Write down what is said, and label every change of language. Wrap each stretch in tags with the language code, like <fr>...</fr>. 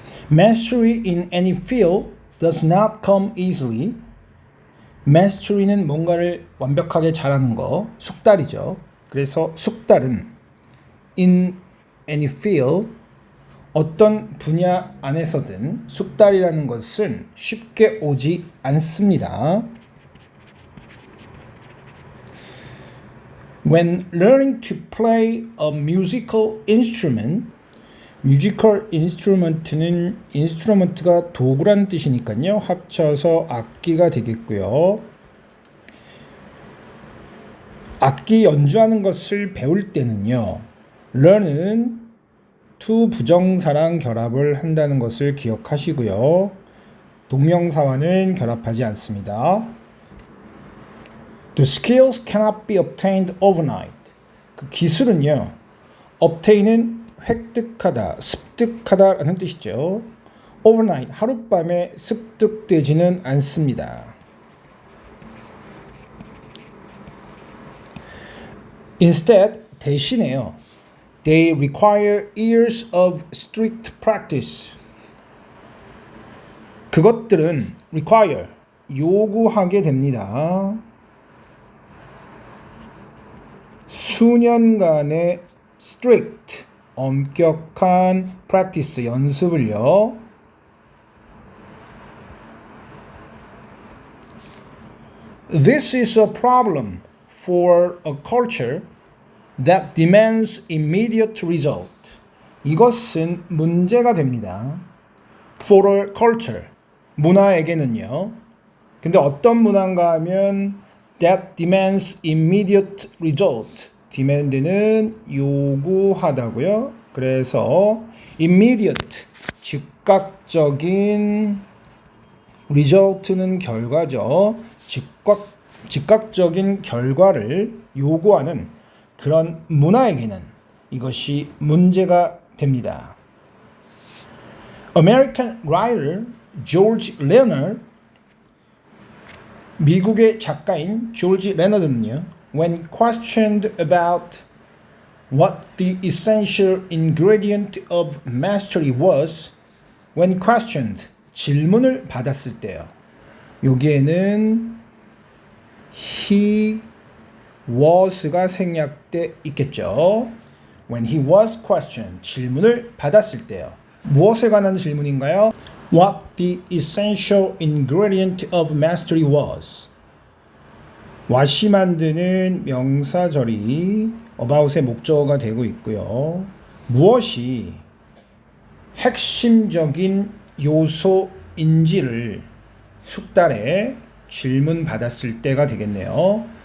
<en>Mastery in any field does not come easily.</en> <ko>Mastery는 뭔가를 완벽하게 잘하는 거, 숙달이죠. 그래서 숙달은</ko> <en>in any field,</en> <ko>어떤 분야 안에서든 숙달이라는 것은 쉽게 오지 않습니다.</ko> <en>When learning to play a musical instrument,</en> <ko>뮤지컬 인스트루먼트는 인스트루먼트가 도구라는 뜻이니까요. 합쳐서 악기가 되겠고요. 악기 연주하는 것을 배울 때는요. learn은 to 부정사랑 결합을 한다는 것을 기억하시고요. 동명사와는 결합하지 않습니다.</ko> <en>The skills cannot be obtained overnight.</en> <ko>그 기술은요. obtain은 획득하다, 습득하다라는 뜻이죠. overnight, 하룻밤에 습득되지는 않습니다. Instead, 대신에요.</ko> <en>They require years of strict practice.</en> <ko>그것들은 require, 요구하게 됩니다. 수년간의 strict, 엄격한 practice, 연습을요.</ko> <en>This is a problem for a culture that demands immediate result.</en> <ko>이것은 문제가 됩니다.</ko> <en>For a culture, 문화에게는요.</en> <ko>근데 어떤 문화인가 하면</ko> <en>that demands immediate result.</en> <ko>demand는 요구하다고요. 그래서 immediate, 즉각적인, result는 결과죠. 즉각적인 결과를 요구하는 그런 문화에게는 이것이 문제가 됩니다.</ko> <en>American writer George Leonard,</en> <ko>미국의 작가인 조지 레너드는요.</ko> <en>When questioned about what the essential ingredient of mastery was, when questioned,</en> <ko>질문을 받았을 때요. 여기에는</ko> <en>he was</en> <ko>가 생략돼 있겠죠.</ko> <en>When he was questioned,</en> <ko>질문을 받았을 때요. 무엇에 관한 질문인가요?</ko> <en>What the essential ingredient of mastery was.</en> <ko>what이 만드는 명사절이 about의 목적어가 되고 있고요. 무엇이 핵심적인 요소인지를 숙달해 질문 받았을 때가 되겠네요.</ko>